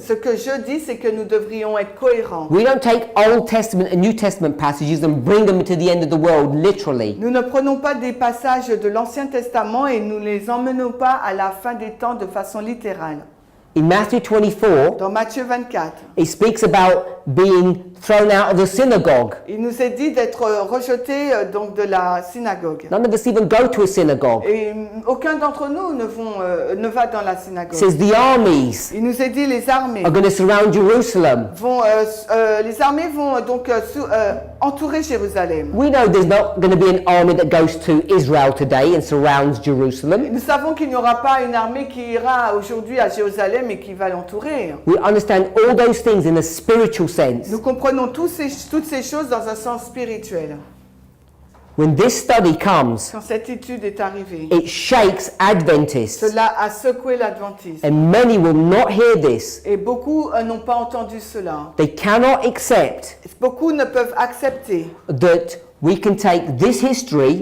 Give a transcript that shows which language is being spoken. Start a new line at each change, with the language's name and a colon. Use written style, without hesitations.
French: ce que je dis, c'est que nous devrions être cohérents.
English: We don't take Old Testament and New Testament passages and bring them to the end of the world, literally.
French: Nous ne prenons pas des passages de l'Ancien Testament et nous les emmenons pas à la fin des temps de façon littérale.
English: In Matthew 24,
French: Dans Matthieu 24,
English: it speaks about being thrown out of the synagogue.
French: il nous est dit d'être rejetés donc de la synagogue.
English: None of us even go to a synagogue.
French: Et aucun d'entre nous ne va dans la
English: It
French: synagogue.
English: says the armies
French: Il nous est dit les armées
English: are going to surround Jerusalem.
French: les armées vont donc entourer Jérusalem.
English: We know there's not going to be an army that goes to Israel today and surrounds Jerusalem.
French: Nous savons qu'il n'y aura pas une armée qui ira aujourd'hui à Jérusalem et qui va l'entourer.
English: We understand all those things in a spiritual sense.
French: Nous comprenons toutes ces choses dans un sens spirituel.
English: When this study comes,
French: Quand cette étude est arrivée,
English: it shakes Adventists,
French: cela a secoué l'adventisme.
English: and many will not hear this.
French: Et beaucoup n'ont pas entendu cela.
English: They cannot accept
French: Beaucoup ne peuvent accepter
English: that we can take this history,